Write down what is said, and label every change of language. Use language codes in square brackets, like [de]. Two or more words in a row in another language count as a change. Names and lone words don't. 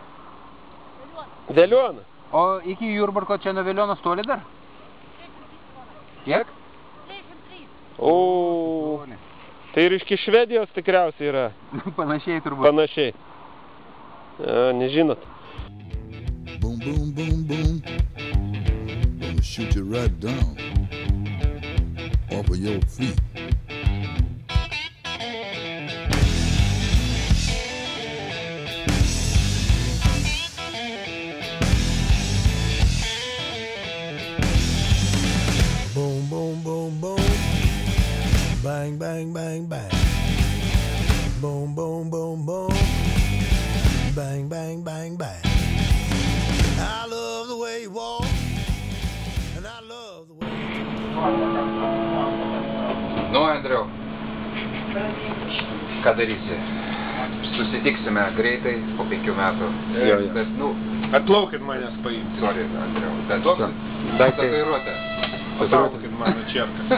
[lt] Veliona. O iki Jurbarko čia nuo Velionos toli dar? Kiek? O, tai ir iš Švedijos tikriausiai yra. Panašiai turbūt. Panašiai. Nežinot. [en] Boom, boom, boom, boom. Gonna shoot you right down off of your feet. Boom, boom, boom, boom. Bang, bang, bang, bang. Boom, boom, boom, boom. Bang, bang, bang, bang. I love the way you walk, and I love the way you [lt] Nu, Andriau, ką darysi? Susitiksime greitai po 5 metų. Jo. Bet, nu, Atplaukit manęs paimti. sorry, Andriau, bet Daitai. tatuiruotę. Patraukit mano čerką.